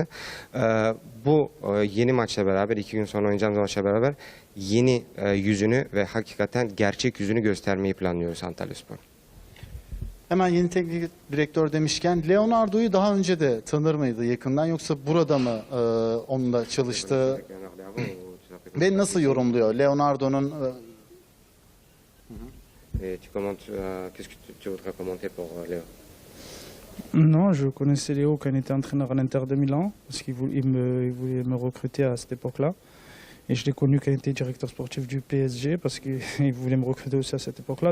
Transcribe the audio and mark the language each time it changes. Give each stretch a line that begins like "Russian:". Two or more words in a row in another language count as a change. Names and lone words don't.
Turkish: Bu yeni maçla beraber, 2 gün sonra oynayacağımız maçla beraber yeni yüzünü ve hakikaten gerçek yüzünü göstermeyi planlıyoruz Antalyaspor. Hemen yeni teknik direktör demişken Leonardo'yu daha önce de tanır mıydı yakından, yoksa burada mı onunla çalıştı ve nasıl yorumluyor Leonardo'nun?
French: Qu'est-ce que tu voudrais commenter pour Léo? Non, je connaissais Léo quand il était entraîneur à l'Inter de Milan, parce qu'il voulait me recruter à cette époque-là. Et je l'ai connu quand il était directeur sportif du PSG, parce qu'il voulait me recruter aussi à cette époque-là.